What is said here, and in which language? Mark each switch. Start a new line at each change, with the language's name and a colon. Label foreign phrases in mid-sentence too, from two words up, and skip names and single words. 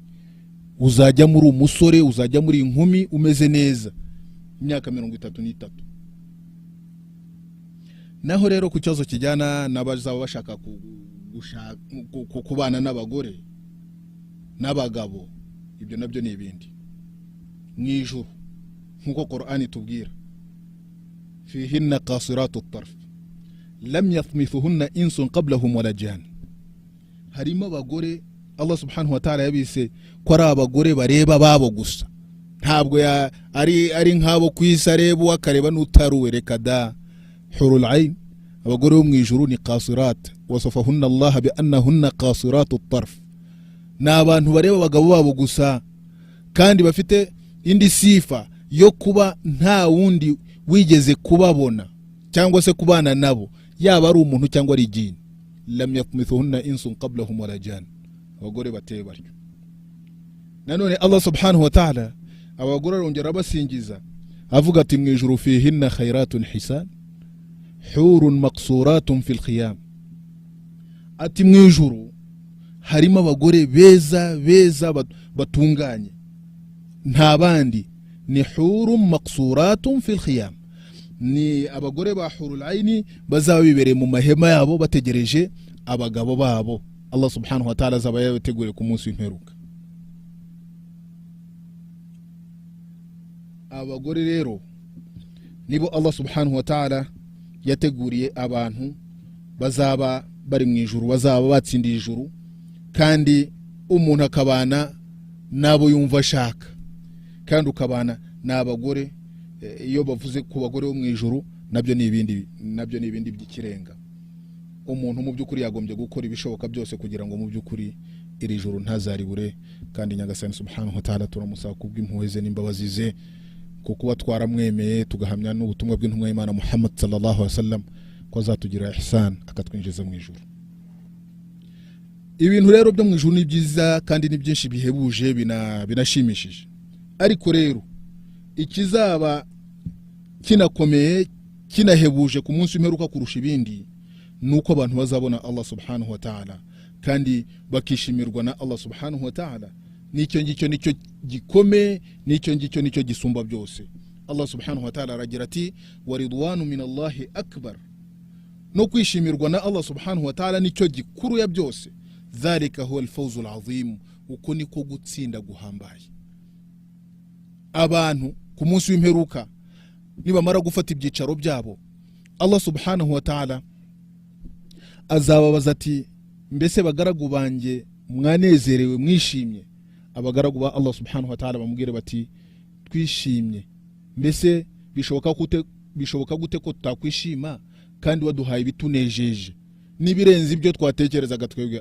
Kinyarwanda: uzajya muri umusore, uzajya muri inkumi umeze neza, imyaka 33. naho rero ku cyazo kijyana n'abazaba bashaka kubana n'abagore n'abagabo, ibyo nabyo ni ibindi. mu ijuru nkuko Qur'ani tubwira,
Arabic: فيهن قاصرات الطرف لم يطمثهن إنس قبلهم ولا جان.
Kinyarwanda: harimo abagore
Arabic: الله سبحانه وتعالى
Kinyarwanda: yabise ko ari abagore bareba babo gusa, ntabwo ari nk'abo kwisa reba akareba n'utaruwe. reka da,
Arabic: حور العين,
Kinyarwanda: abagore bo mu ijuru ni
Arabic: قاصرات وصفهن الله بأنهن قاصرات الطرف.
Kinyarwanda: na abantu bareba abagabo babo gusa, kandi bafite indi sifa yo kuba nta wundi wigeze kubabona cyangwa se kubana nabo, yaba ari umuntu cyangwa ari jini.
Arabic: لم يطمثهن إنس قبلهم ولا جان,
Kinyarwanda: abagore bateye baryo. nanone
Arabic: الله سبحانه وتعالى
Kinyarwanda: abagore arongera basingiza avuga ati mu ijuru
Arabic: فيهن خيرات حسان حور مقصورات في الخيام.
Kinyarwanda: ati mu ijuru harimo abagore beza batunganye, nta bandi ni
Arabic: حور مقصورات في الخيام,
Kinyarwanda: ni abagore ba
Arabic: حور العين
Kinyarwanda: bazaba bibereye mu mahema yabo bategereje abagabo babo.
Arabic: الله سبحانه وتعالى
Kinyarwanda: azaba yabateguriye ku munsi w'imperuka. abagore rero nibo
Arabic: الله سبحانه وتعالى
Kinyarwanda: yateguriye abantu bazaba bari mu ijuru, bazaba batsindiye ijuru, kandi umuntu akabana nabo yumva ashaka, kandi ukabana n'abagore. iyo bavuze ku bagore bo mu ijuru nabyo ni ibindi by'ikirenga. umuntu mu by'ukuri yagombye gukora ibishoboka byose kugira ngo mu by'ukuri iri juru ntazaribure. kandi Nyagasani
Arabic: سبحانه وتعالى
Kinyarwanda: turamusaba kubw'impuhwe ze n'imbabazi ze kuko twaramwemeye tugahamya n'ubutumwa bw'intumwa y'Imana Muhammad
Arabic: صلى الله عليه وسلم
Kinyarwanda: ko azatugira ihsan akatwinjiza mu ijuru. Ibintu rero byo mu ijuru ni byiza kandi ni byinshi bihebuje binashimishije, ariko rero ikizaba kinakomeye kinahebuje ku munsi w'imperuka kurusha ibindi nuko abantu bazabona
Arabic: الله سبحانه وتعالى
Kinyarwanda: kandi bakishimirwa na
Arabic: الله سبحانه وتعالى.
Kinyarwanda: Nicyo gikome, nicyo gisumba byose.
Arabic: الله سبحانه وتعالى
Kinyarwanda: aragira ati
Arabic: ورضوان من الله أكبر,
Kinyarwanda: no kwishimirwa na
Arabic: الله سبحانه وتعالى
Kinyarwanda: nicyo gikuru ya byose.
Arabic: ذلك هو الفوز العظيم,
Kinyarwanda: uko niko gutsinda guhambaye. Abantu ku munsi w'imperuka nibamara gufata ibyicaro byabo,
Arabic: الله سبحانه وتعالى
Kinyarwanda: azababaza ati mbese bagaragu banjye mwanezerewe mwishimye? Abagaragu ba
Arabic: الله سبحانه وتعالى
Kinyarwanda: bamubwire bati twishimye. Mbese bishoboka gute ko tutakwishima kandi waduhaye bitunejeje nibirenze ibyo twatekerezaga twebwe?